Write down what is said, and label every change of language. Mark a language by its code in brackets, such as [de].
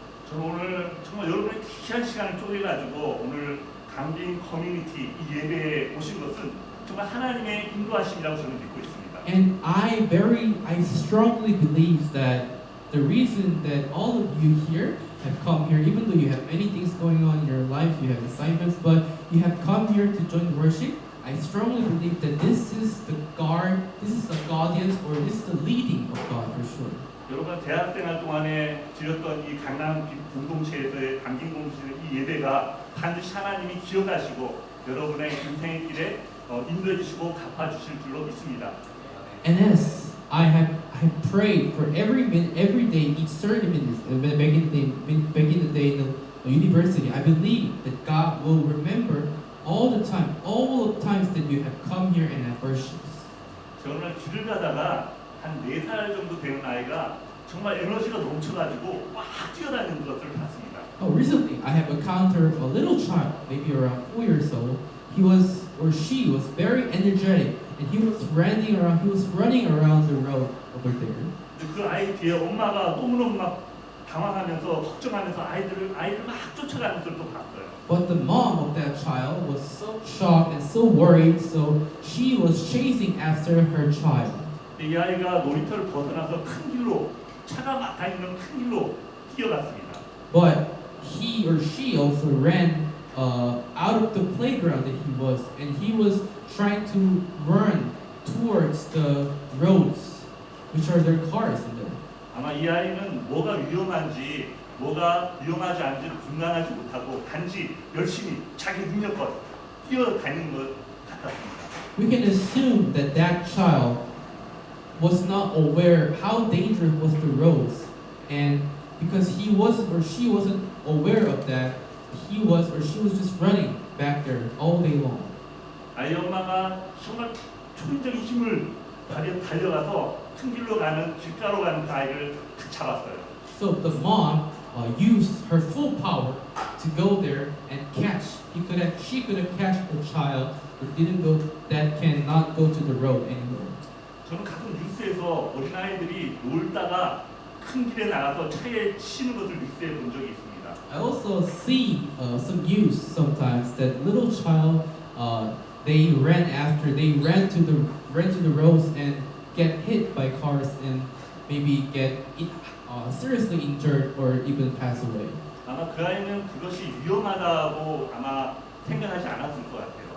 [ko] 저는 오늘 정말 여러분의 귀한 시간을 쪼개가지고 오늘 강빈 커뮤니티 이 예배에 오신 것은 정말 하나님의 인도하심이라고 저는 믿고 있습니다. [en] And I strongly believe that the reason that all of you here have come here, even though you have many things going on in your life, you have assignments, but you have come here to join worship. I strongly believe that this is the guardians, or this is the leading of God for sure. [ko] 여러분 대학생활 동안에 드렸던 이 강남 공동체에서의 감긴 공동체의 이 예배가 반드시 하나님이 기억하시고 여러분의 인생의 길에 인도해 주시고 갚아 주실 줄로 믿습니다. [en] And as I prayed for every day, each sermon back in the day in the university, I believe that God will remember all the times that you have come here and have worshipped. [ko] 저 오늘 길을 가다가 한 4살 정도 되는 아이가 정말 에너지가 넘쳐가지고 막 뛰어다니는 것을 봤습니다. [en] Oh, recently I have encountered a little child, maybe around 4 years old. He was or she was very energetic, and he was running around the road over there. [ko] 그 아이 뒤에 엄마가 너무너무 막 당황하면서 걱정하면서 아이를 막 쫓아가는 것을 또 봤어요. [en] But the mom of that child was so shocked and so worried, so she was chasing after her child. [ko] 이 아이가 놀이터를 벗어나서 큰 길로 차가 막 다니는 큰 길로 뛰어갔습니다. [en] But he or she also ran out of the playground that he was, and he was trying to run towards the roads, which are their cars in there. [ko] 아마 이 아이는 뭐가 위험한지 뭐가 위험하지 않은지를 분간하지 못하고 단지 열심히 자기 능력껏 뛰어다니는 것 같았습니다. [en] We can assume that that child was not aware how dangerous was the roads, and because he wasn't or she wasn't aware of that, he was or she was just running back there all day long. [ko] 아이 엄마가 정말 초인적인 힘을 달려가서 큰 길로 가는 길가로 가는 그 아이를 탁 잡았어요. [en] So the mom used her full power to go there and catch. She could have catched the child that cannot go to the road anymore. [ko] 저는 가끔 뉴스에서 어린아이들이 놀다가 큰 길에 나가서 차에 치는 것을 뉴스에 본 적이 있습니다. [en] I also see some news sometimes that little child they ran to the roads and get hit by cars and maybe get seriously injured or even pass away. [ko] 아마 그 아이는 그것이 위험하다고 아마 생각하지 않았을 것 같아요.